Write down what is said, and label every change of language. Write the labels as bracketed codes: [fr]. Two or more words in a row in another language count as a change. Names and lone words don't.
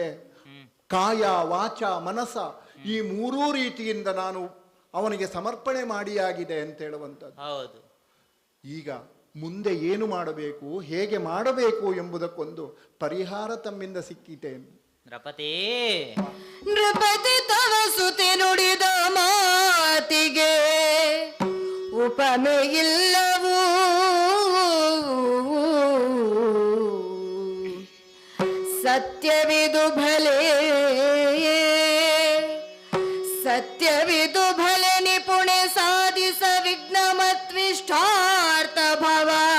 [kn] ಕಾಯ, ವಾಚ, ಮನಸ ಈ ಮೂರೂ ರೀತಿಯಿಂದ ನಾನು ಅವನಿಗೆ ಸಮರ್ಪಣೆ ಮಾಡಿಯಾಗಿದೆ ಅಂತ ಹೇಳುವಂಥದ್ದು. ಈಗ ಮುಂದೆ ಏನು ಮಾಡಬೇಕು, ಹೇಗೆ ಮಾಡಬೇಕು ಎಂಬುದಕ್ಕೊಂದು ಪರಿಹಾರ ತಮ್ಮಿಂದ ಸಿಕ್ಕಿತೆ. ನೃಪತಿ ತವ ಸುತಿ ನುಡಿದ ಮಾತಿಗೆ ಉಪಮೆಯಿಲ್ಲವೂ. ಸತ್ಯವಿದು ಭಲೆ, ಸತ್ಯವಿದು ಭಲೆ ನಿಪುಣೆ ಸಾಧಿಸ ವಿಘ್ನಮತ್ವಿಷ್ಟಾರ್ಥ ಭವ.